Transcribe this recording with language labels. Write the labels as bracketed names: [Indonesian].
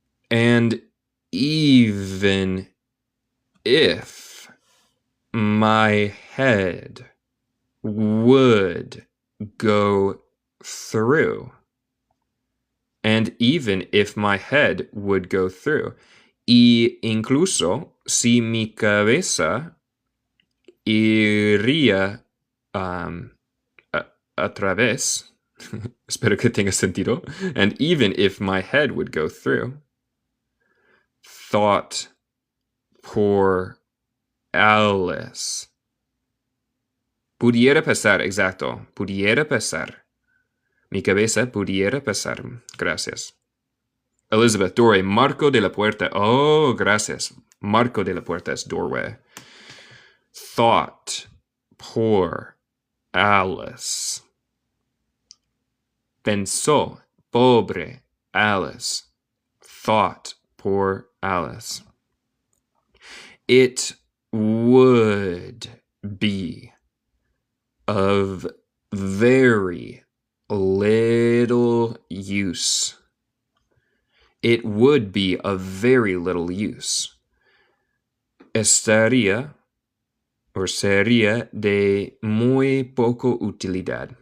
[English] And even if my head would go through. And even if my head would go through. [Spanish] Y incluso si mi cabeza iría a través. Espero que tenga sentido. [English] And even if my head would go through. Thought por Alice. [Spanish] Pudiera pasar, exacto. Pudiera pasar. Mi cabeza pudiera pasar. Gracias. Elizabeth, doorway. Marco de la puerta. Oh, gracias. Marco de la puerta es doorway. [English] Thought por Alice. [Spanish] Pensó, pobre Alice. [English] Thought por Alice. It would be of very little use. It would be of very little use. [Spanish] Estaría o sería de muy poco utilidad.